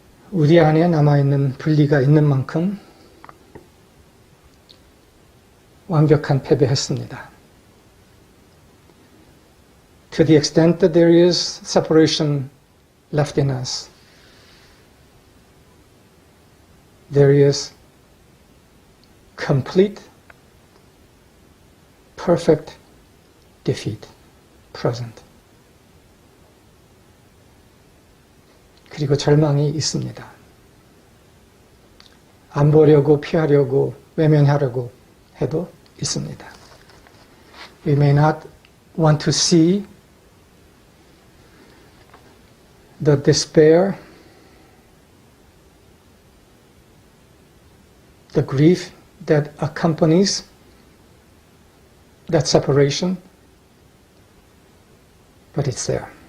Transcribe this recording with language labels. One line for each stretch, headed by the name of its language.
Korean: 우리 안에 남아있는 분리가 있는 만큼 완벽한 패배했습니다.
English: To the extent that there is separation left in us, there is complete, perfect defeat present.
Korean: 그리고 절망이 있습니다. 안 보려고 피하려고 외면하려고 해도 있습니다.
English: We may not want to see the despair, the grief that accompanies that separation, but it's there.